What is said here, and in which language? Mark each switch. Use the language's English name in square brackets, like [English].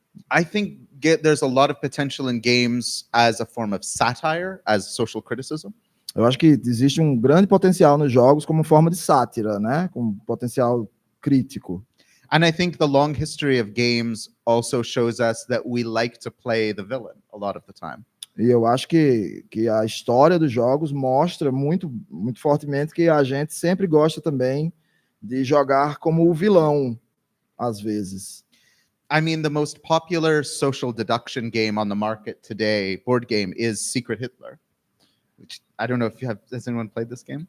[English] I think there's a lot of potential in games as a form of satire, as social criticism. [Portuguese] Eu acho que existe um grande potencial nos jogos como forma de sátira, né? Com potencial crítico. [English] And I think the long history of games also shows us that we like to play the villain a lot of the time. [Portuguese] E eu acho que a história dos jogos mostra muito fortemente que a gente sempre gosta também de jogar como o vilão, às vezes. [English] I mean, the most popular social deduction game on the market today, board game, is Secret Hitler. Which I don't know if has anyone played this game?